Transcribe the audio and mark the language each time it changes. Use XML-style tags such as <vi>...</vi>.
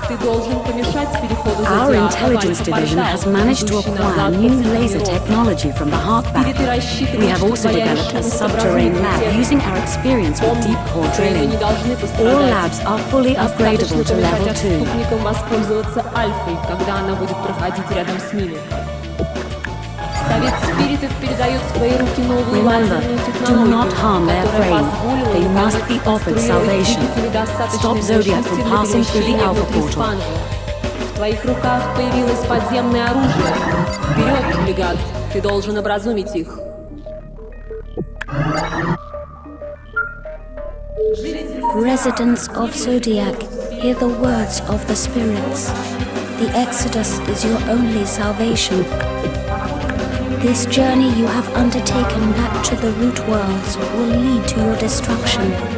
<en>Our intelligence division has managed to acquire new laser technology from the Harkback. We have also developed a subterranean lab using our experience with deep core drilling. All labs are fully upgradable to level 2.</en> <ru>Пользоваться альфой, когда она будет проходить рядом с ними. Совет спиритов передает в твои руки новую лазерную технологию, которая позволила</ru> <en>They must be offered salvation. Stop Zodiac from passing through the Alpha Portal.</en> <ru>В твоих руках появилось подземное оружие. Вперед, легат, ты должен образумить их.</ru> <en>Residents of Zodiac, hear the words of the spirits. The Exodus is your only salvation. This journey you have undertaken back to the root worlds will lead to your destruction.</en>